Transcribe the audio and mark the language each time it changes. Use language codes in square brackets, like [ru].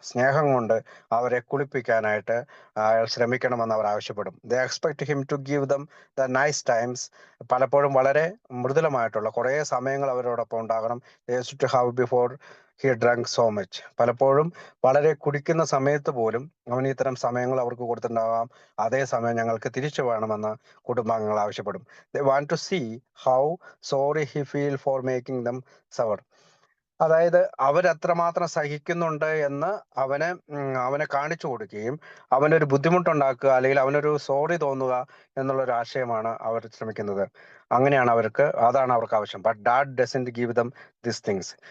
[ml] സ്നേഹം കൊണ്ട് അവരെ കുളിപ്പിക്കാനായിട്ട് അയാൾ ശ്രമിക്കണമെന്ന് അവർ ആവശ്യപ്പെടും. [en] They expect him to give them the nice times. [ml] പലപ്പോഴും വളരെ മൃദുലമായിട്ടുള്ള കുറേ സമയങ്ങൾ അവരോടൊപ്പം ഉണ്ടാകണം. [en] They used to have before he drank so much. [ml] പലപ്പോഴും വളരെ കുടിക്കുന്ന സമയത്ത് പോലും അവൻ ഇത്തരം സമയങ്ങൾ അവർക്ക് കൊടുത്തിട്ടുണ്ടാകാം. അതേ സമയം ഞങ്ങൾക്ക് തിരിച്ചു വേണമെന്ന് കുടുംബാംഗങ്ങൾ ആവശ്യപ്പെടും. [en] They want to see how sorry he feel for making them suffer. [ml] അതായത് അവരെത്രമാത്രം സഹിക്കുന്നുണ്ട് എന്ന് അവനെ കാണിച്ചു കൊടുക്കുകയും അവനൊരു ബുദ്ധിമുട്ടുണ്ടാക്കുക അല്ലെങ്കിൽ അവനൊരു സോറി തോന്നുക എന്നുള്ള ഒരു ആശയമാണ് അവർ ശ്രമിക്കുന്നത്. അങ്ങനെയാണ് അതാണ് അവർക്ക് ആവശ്യം. [en] But dad doesn't give them this things.